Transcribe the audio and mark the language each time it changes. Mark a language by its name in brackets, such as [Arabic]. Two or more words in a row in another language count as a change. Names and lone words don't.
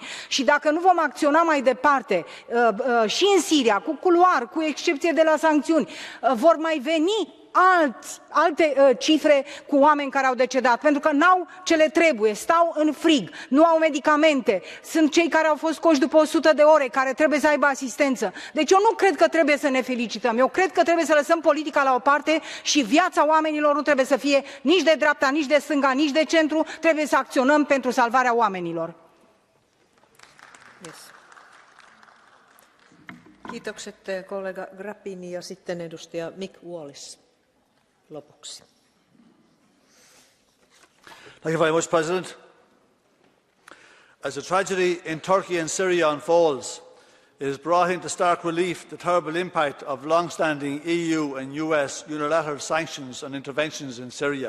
[Romanian] Și dacă nu vom acționa mai departe, și în Siria, cu culoar, cu excepție de la sancțiuni, vor mai veni alte cifre cu oameni care au decedat, pentru că n-au ce le trebuie, stau în frig, nu au medicamente, sunt cei care au fost scoși după 100 de ore, care trebuie să aibă asistență. Deci eu nu cred că trebuie să ne felicităm, eu cred că trebuie să lăsăm politica la o parte și viața oamenilor nu trebuie să fie nici de dreapta, nici de stânga, nici de centru, trebuie să acționăm pentru salvarea oamenilor. Yes. [Finnish] Kiitokset kollega Grappini ja sitten edustaja Mick Wallis. Lopuksi. [English] Thank you very much, President. As the tragedy in Turkey and Syria unfolds, it has brought into stark relief the terrible impact of long-standing EU and US unilateral sanctions and interventions in Syria.